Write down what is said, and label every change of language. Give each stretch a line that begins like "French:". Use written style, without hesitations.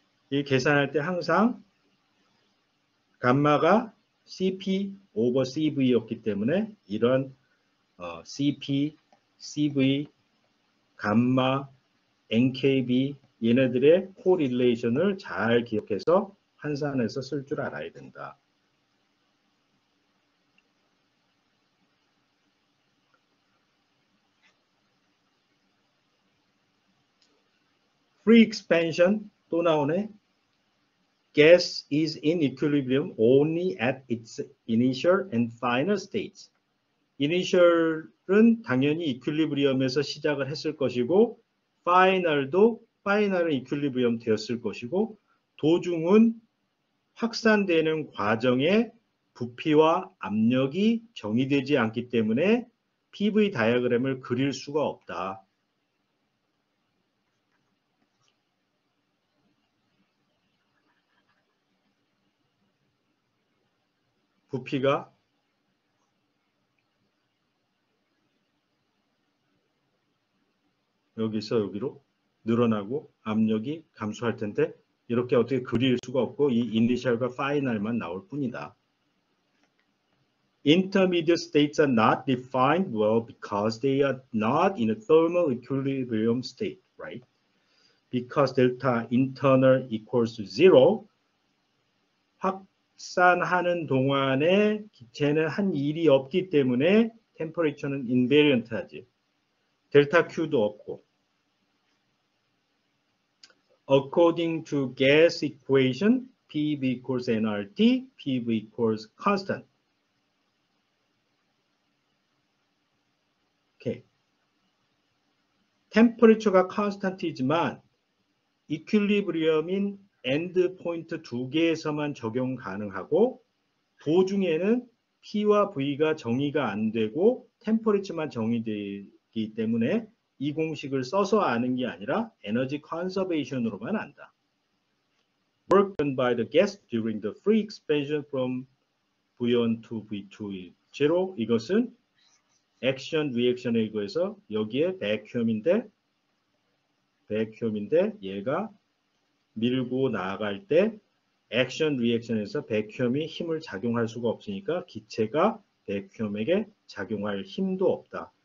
Korean: 이 계산할 때 항상 감마가 CP 오버 CV였기 때문에 이런 CP, CV, 감마, NKB 얘네들의 코릴레이션을 잘 기억해서 환산해서 쓸 줄 알아야 된다. Free expansion 또 나오네.
English: Gas is in equilibrium only at its initial and final states.
Korean: 이니셜은 당연히 이퀄리브리엄에서 시작을 했을 것이고 파이널은 이퀄리브리엄 되었을 것이고 도중은 확산되는 과정에 부피와 압력이 정의되지 않기 때문에 PV 다이어그램을 그릴 수가 없다. 부피가 여기서 여기로 늘어나고 압력이 감소할 텐데 이렇게 어떻게 그릴 수가 없고 이 이니셜과 파이널만 나올 뿐이다.
English: Intermediate states are not defined well because they are not in a thermal equilibrium state, right?
Korean: Because delta internal equals to 0, 확산하는 동안에 기체는 한 일이 없기 때문에 템퍼레처는 인베리언트하지. 델타 Q도 없고.
English: According to gas equation, PV equals nRT, PV equals constant.
Korean: 오케이. 템퍼레처가 constant이지만 이퀄리브리엄인 엔드 포인트 두 개에서만 적용 가능하고 도중에는 P와 V가 정의가 안 되고 템퍼레처만 정의되기 때문에 이 공식을 써서 아는 게 아니라 에너지 컨서베이션으로만 안다.
English: Work done by the gas during the free expansion from V1 to V2 0.
Korean: 이것은 액션 리액션에 의해서 여기에 백큐엄인데 얘가 밀고 나갈 때 액션 리액션에서 백큐엄이 힘을 작용할 수가 없으니까 기체가 백큐엄에게 작용할 힘도 없다.